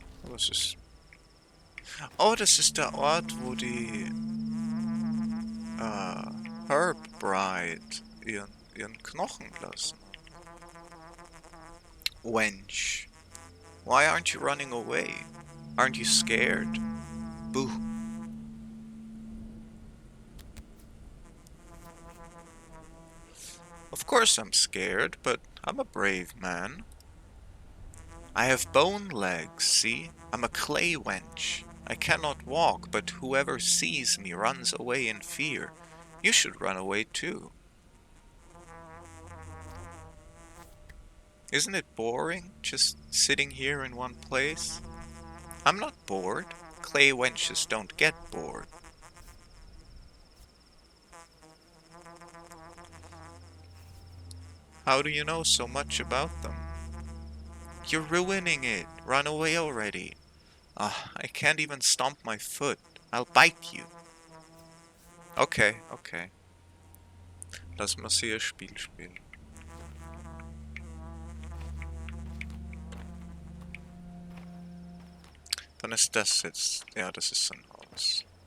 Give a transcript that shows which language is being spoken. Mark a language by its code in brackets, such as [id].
[de] Was ist... Oh, das ist der Ort, wo die Herb Bride ihren Knochen lassen. [en] Wench, why aren't you running away? Aren't you scared? Boo. Of course I'm scared, but I'm a brave man. I have bone legs, see? I'm a clay wench. I cannot walk, but whoever sees me runs away in fear. You should run away too. Isn't it boring, just sitting here in one place? I'm not bored. Clay wenches don't get bored. How do you know so much about them? You're ruining it. Run away already. Ah, I can't even stomp my foot. I'll bite you. Okay, okay. [de] Lass mal hier Spiel spielen. Dann ist das jetzt... Ja, das ist sein Haus.